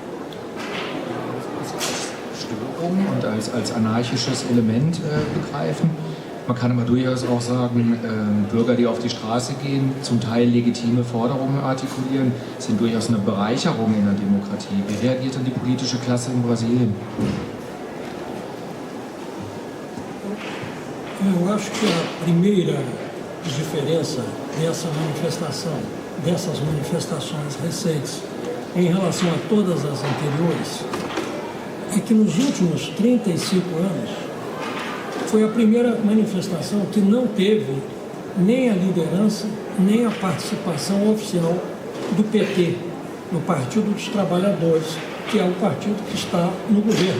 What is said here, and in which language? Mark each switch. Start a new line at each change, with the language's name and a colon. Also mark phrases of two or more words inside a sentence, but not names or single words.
German: Störung und als anarchisches Element begreifen. Man kann aber durchaus auch sagen, Bürger, die auf die Straße gehen, zum Teil legitime Forderungen artikulieren, sind durchaus eine Bereicherung in der Demokratie. Wie reagiert denn die politische Klasse in Brasilien?
Portuguese: Eu acho que a primeira diferença dessas manifestações recentes em relação a todas as anteriores é que nos últimos 35 anos foi a primeira manifestação que não teve nem a liderança, nem a participação oficial do PT, no Partido dos Trabalhadores, que é o partido que está no governo.